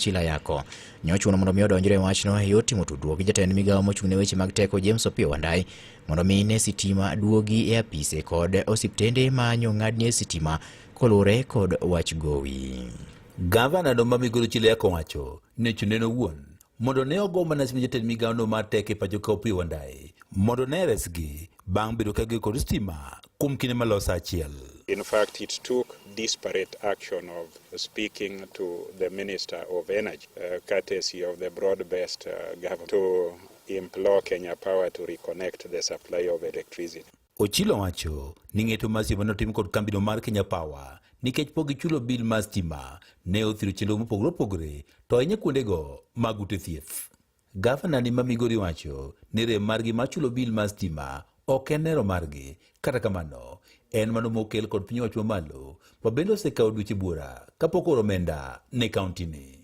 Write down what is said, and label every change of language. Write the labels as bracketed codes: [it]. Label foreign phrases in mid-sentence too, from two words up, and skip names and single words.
[luo] Chila Yako nyochuno mondo mi odonjre e wachno e yor timo tudruok gi jatend migawo mochung' ne weche mag teko James Opiyo Wandayi mondo mi ne sitima duogi e apise kod osiptende ma nyong'adnie sitima kolore kod wach gowi. Gavana no ma Migori Chila Yako wacho ne chuneno wuon mondo ne ogo mana sim jatend migawo no mar teko e pacho ka Opiyo Wandayi mondo ne resgi bang' bedo ka gi kod stima kuom kinde malosa achiel. [en] In fact, it took disparate action of speaking to the Minister of Energy, courtesy of the broad-based government, to implore Kenya Power to reconnect the supply of electricity. [luo] Ochilo wacho ni ng'eto mar stima notim kod kambino mar Kenya Power nikech pok gichulo bil mar stima ne othiro chenro mopogore opogore to ahinya kuondego mag ute thieth. Gavana ni ma Migori wacho ni rem margi mar chulo bil mar stima ok en nero margi, kata kamano en mano mokel kod piny owacho mamalo ma bende osekawo dweche buora kapok oro omenda ne kaunti ni.